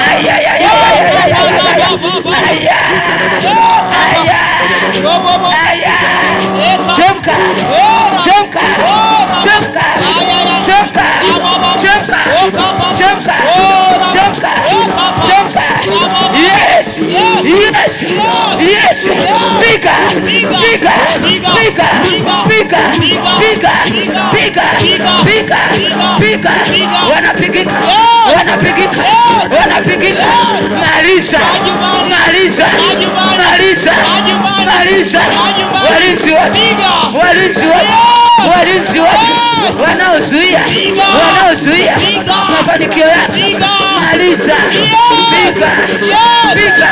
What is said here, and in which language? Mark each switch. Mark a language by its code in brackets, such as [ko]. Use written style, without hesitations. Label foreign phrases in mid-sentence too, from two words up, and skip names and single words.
[sw] Ay, ay, ay, ay, ay, ay, ay, ay, ay, ay. Chemka, chemka, chemka, chemka, chemka, chemka, chemka, chemka. [en] Yes, yes, yes. [sw] Piga, piga, piga, piga, piga, piga, piga, piga. Wanapigika, wanapigika, wanapigika. Napigika. Maliza. Maliza. Maliza. Maliza. Walinzi wote. Walinzi wote. Walinzi wote. Wanaozuia. Wanaozuia mafanikio yako. Maliza. Piga. Piga.